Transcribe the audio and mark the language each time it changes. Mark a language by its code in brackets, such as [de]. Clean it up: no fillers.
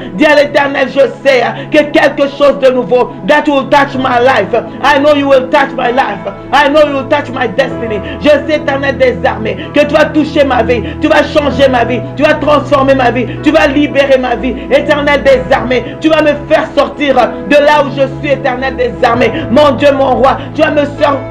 [fr] Dis à l'Éternel, je sais que quelque chose de nouveau [en] that will touch my life. I know you will touch my life. I know you will touch my destiny. [fr] Je sais, Éternel des armées, que tu vas toucher ma vie, tu vas changer ma vie, tu vas transformer ma vie, tu vas libérer ma vie. Éternel des armées, tu vas me faire sortir de là où je suis, Éternel des armées. Mon Dieu, mon roi, tu vas me sortir.